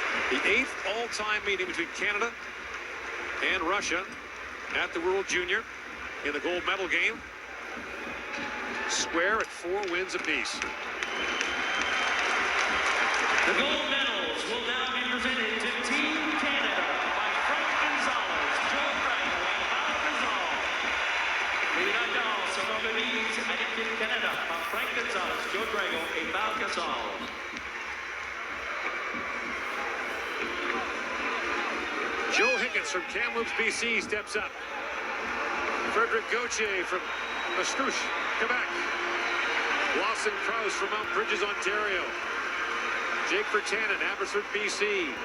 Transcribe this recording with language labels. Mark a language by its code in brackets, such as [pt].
[en] The 8th all-time meeting between Canada and Russia at the World Junior in the gold medal game. Square at 4 wins apiece. The gold medals will now be presented to Team Canada by Frank Gonzalez, Joe Drago, and Val Gasol. [fr] Les médailles seront remises à l'équipe Canada par Frank Gonzalez, Joe Drago, et Val Gasol. [en] Joe Higgins from Kamloops, BC steps up. Frederic Gauthier from Mascouche, Quebec. Lawson Krause from Mount Bridges, Ontario. Jake Virtanen, Abbotsford, BC.